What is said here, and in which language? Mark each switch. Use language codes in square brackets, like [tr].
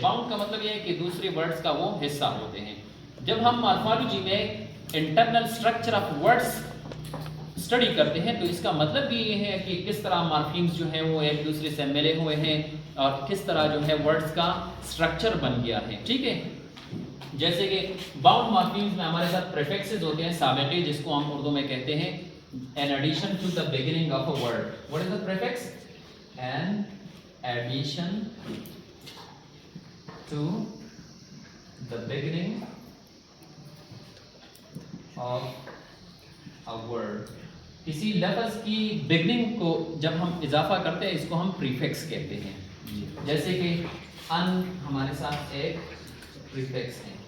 [ur] Bound کا مطلب یہ ہے کہ دوسرے ورڈز کا وہ حصہ ہوتے ہیں. جب ہم مارفالوجی میں internal structure of words study کرتے ہیں تو اس کا مطلب بھی یہ ہے کہ کس طرح مارفیمز جو ہیں وہ ایک دوسرے سے ملے ہوئے ہیں اور کس طرح جو ہے ورڈز کا اسٹرکچر بن گیا ہے. ٹھیک ہے, جیسے کہ باؤنڈ مارفیمز میں ہمارے ساتھ پریفکسز ہوتے ہیں سابقے, جس کو ہم اردو میں کہتے ہیں [en] an addition to the beginning of a word. What is the prefix? An addition to the beginning of a word. [ur] کسی لفظ کی بگننگ کو جب ہم اضافہ کرتے ہیں اس کو ہم پریفکس کہتے ہیں. جیسے کہ ان ہمارے ساتھ ایک پریفکس ہے.